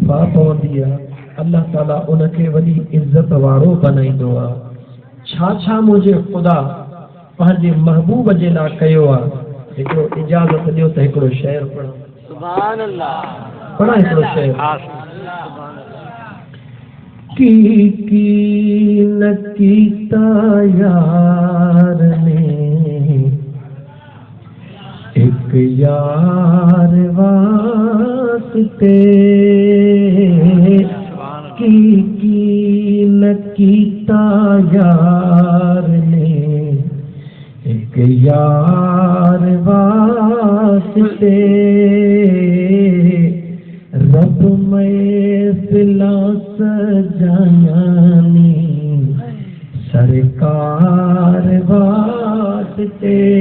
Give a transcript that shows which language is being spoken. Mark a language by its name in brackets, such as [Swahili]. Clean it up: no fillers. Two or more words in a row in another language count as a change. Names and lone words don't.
[Sindhi] वफ़ा पवंदी आहे, अल्लाह ताला उनखे वॾी इज़त वारो बनाईंदो आहे। छा छा मुंहिंजे ख़ुदा पंहिंजे महबूब जे लाइ कयो आहे। हिकिड़ो इजाज़त ॾियो त हिकिड़ो शेर पढ़ां। [Arabic] سبحان الله. [Sindhi] पढ़ां हिकिड़ो शेर। [Punjabi] ਕੀ ਨ ਕੀਤਾ ਯਾਰ ਨੇ ਇਕ ਯਾਰ ਵਾਸਤੇ, ਕੀ ਨ ਕੀਤਾ ਯਾਰ ਨੇ ਇਕ ਯਾਰ ਵਾਸਤੇ, ਰੱਬ ਮਹਿਫ਼ਲਾਂ ਸਜਾਈਆਂ ਸਰਕਾਰ ਵਾਸਤੇ।